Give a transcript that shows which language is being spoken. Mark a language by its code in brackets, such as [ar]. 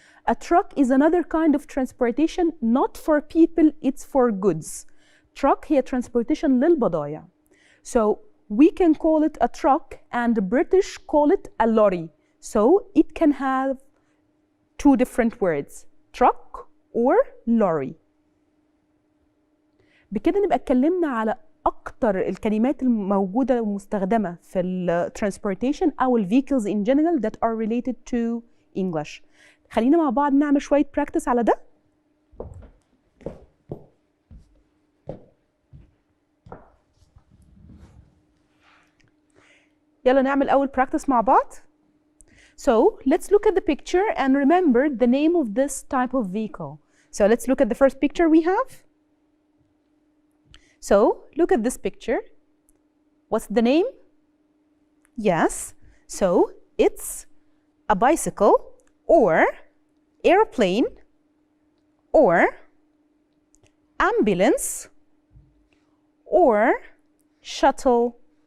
[en] A truck is another kind of transportation, not for people, it's for goods. Truck [ar] هي [en] transportation [ar] للبضايع. [en] So we can call it a truck and the British call it a lorry. So it can have two different words, truck or lorry. [ar] بكده نبقى اتكلمنا على أكتر الكلمات الموجودة ومستخدمة في ال transportation أو ال [en] vehicles in general that are related to English. [ar] خلينا مع بعض نعمل شوية practice على ده. يلا نعمل أول practice مع بعض. [en] So let's look at the picture and remember the name of this type of vehicle. So let's look at the first picture we have. So look at this picture. What's the name? Yes, so it's a bicycle or airplane or ambulance or shuttle.